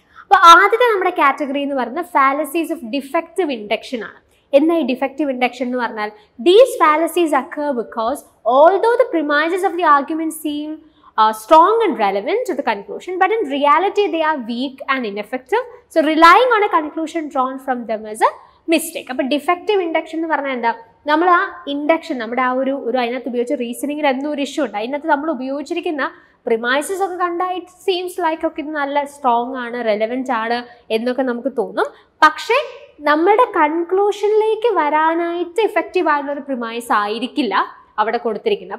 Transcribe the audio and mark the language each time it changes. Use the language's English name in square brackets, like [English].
[Malayalam] അപ്പോൾ ആദ്യത്തെ നമ്മുടെ കാറ്റഗറി എന്ന് പറയുന്നത് ഫാലസീസ് ഓഫ് ഡിഫക്റ്റീവ് ഇൻഡക്ഷൻ ആണ്. എന്താ ഈ ഡിഫക്റ്റീവ് ഇൻഡക്ഷൻ എന്ന് പറഞ്ഞാൽ, [English] These fallacies occur because although the premises of the argument seem strong and relevant to the conclusion, but in reality they are weak and ineffective. So relying on a conclusion drawn from them is a mistake. [Malayalam] അപ്പോൾ defective induction എന്ന് പറഞ്ഞാൽ എന്താ, നമ്മൾ ആ induction നമ്മുടെ ആ ഒരു അതിനകത്ത് ഉപയോഗിച്ച റീസണിങ്ങിൽ എന്തോ ഒരു ഇഷ്യൂ ഉണ്ട്, അതിനകത്ത് നമ്മൾ ഉപയോഗിച്ചിരിക്കുന്ന പ്രിമൈസസ് ഒക്കെ കണ്ടാൽ [English] it seems like [Malayalam] ഒക്കെ ഇത് നല്ല സ്ട്രോങ് ആണ്, റെലവൻറ്റ് ആണ് എന്നൊക്കെ നമുക്ക് തോന്നും. പക്ഷേ നമ്മുടെ കൺക്ലൂഷനിലേക്ക് വരാനായിട്ട് ഇഫക്റ്റീവ് ആയിട്ടുള്ള ഒരു പ്രിമൈസ് ആയിരിക്കില്ല അവിടെ കൊടുത്തിരിക്കുന്നത്.